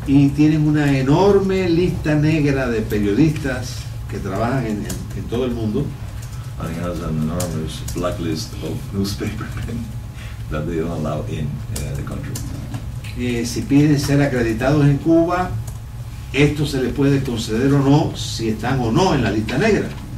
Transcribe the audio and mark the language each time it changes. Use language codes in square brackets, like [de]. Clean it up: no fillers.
[es] Y tienen una enorme lista negra de periodistas que trabajan en todo el mundo. [en] And it has an enormous blacklist of newspapermen that they don't allow in the country. [es] Si piden ser acreditados en Cuba, esto se les puede conceder o no, si están o no en la lista negra.